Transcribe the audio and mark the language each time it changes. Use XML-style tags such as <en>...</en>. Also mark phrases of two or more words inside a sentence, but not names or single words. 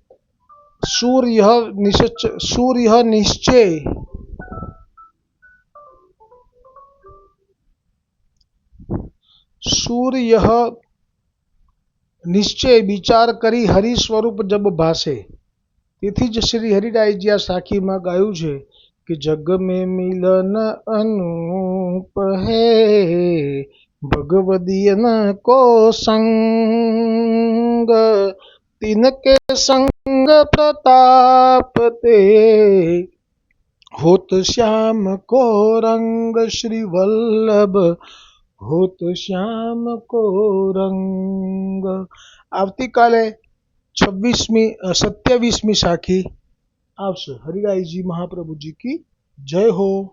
<hi>सूर्य निश्चय विचार करी हरि स्वरूप जब भासे.</hi> <gu>તેથી જ શ્રી હરિરાયજી આ સાખીમાં ગાયું છે કે</gu> <hi>जग में मिलन अनुप है, भगवदियन को संग, तिनके संग प्रताप ते, होत श्याम को रंग श्री वल्लभ, होत श्याम को रंग.</hi> <gu>આવતીકાલે 27મી સાખી આવશે. હરિરાયજી મહાપ્રભુજી</gu> <hi>की जय हो.</hi>